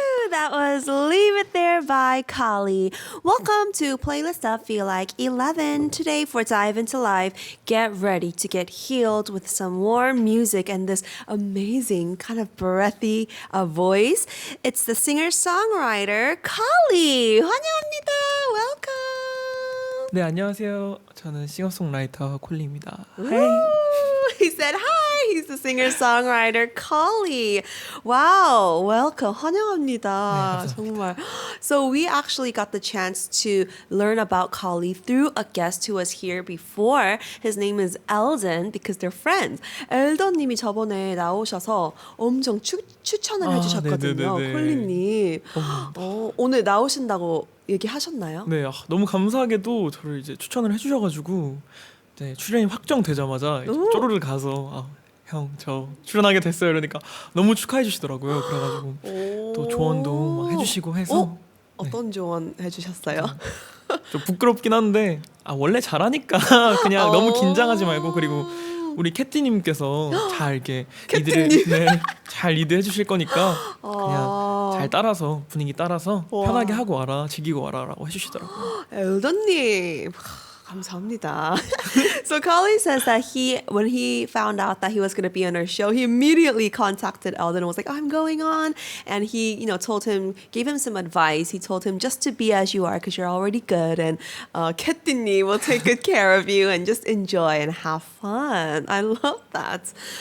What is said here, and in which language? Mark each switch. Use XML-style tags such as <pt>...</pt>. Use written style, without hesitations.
<en>That was Leave It There by Collie. Welcome to Playlist Up Feel Like 11. Today for Dive Into Life, get ready to get healed with some warm music and this amazing kind of breathy voice. It's the singer-songwriter Collie.</en> <ko>환영합니다.</ko> <en>Welcome.</en> <ko>네, 안녕하세요. 저는 싱어송라이터 콜리입니다.</ko> <en>Ooh, he said hi. He's the singer-songwriter Collie. Wow, welcome.</en> <ko>환영합니다. 네, 정말.</ko> <en>So we actually got the chance to learn about Collie through a guest who was here before. His name is Eldon because they're friends.</en> <ko>엘던님이 저번에 나오셔서 엄청 추천을 해주셨거든요. 네네네네. 콜리님. 오늘 나오신다고 얘기하셨나요? 네, 너무 감사하게도 저를 이제 추천을 해주셔가지고 네, 출연이 확정되자마자 이제 쪼르르 가서 형, 저 출연하게 됐어요. 이러니까 너무 축하해 주시더라고요. 그래가지고 또 조언도 막 해주시고 해서 어떤 조언 해주셨어요? 좀 부끄럽긴 한데 원래 잘하니까 그냥 너무 긴장하지 말고 그리고 우리 캐티님께서 잘 이렇게 잘 리드해 주실 거니까 그냥 잘 따라서 분위기 따라서 편하게 하고 와라, 즐기고 와라라고 해주시더라고요. 엘던님. 감사합니다.</ko> <en>So Collie says that when he found out that he was going to be on our show, he immediately contacted Eldon and was like, I'm going on. And he, gave him some advice. He told him just to be as you are because you're already good. And</en> <ko>캐티님</ko> <en>will take good care of you and just enjoy and have fun. I love that.</en>